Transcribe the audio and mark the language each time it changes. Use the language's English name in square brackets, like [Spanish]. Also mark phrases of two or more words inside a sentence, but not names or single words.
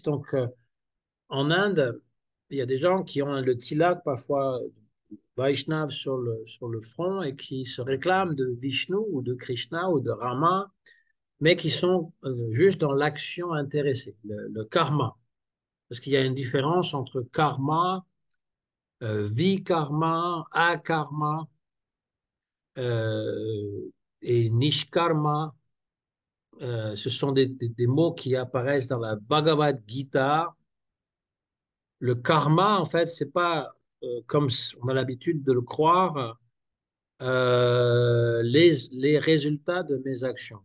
[French] Donc, en Inde, il y a des gens qui ont le tilak, parfois Vaishnav sur le front, et qui se réclament de Vishnu ou de Krishna ou de Rama, mais qui sont juste dans l'action intéressée, le karma. Parce qu'il y a une différence entre karma, vikarma, akarma et nishkarma. Ce sont des mots qui apparaissent dans la Bhagavad Gita. Le karma, en fait, c'est pas comme on a l'habitude de le croire, les résultats de mes actions.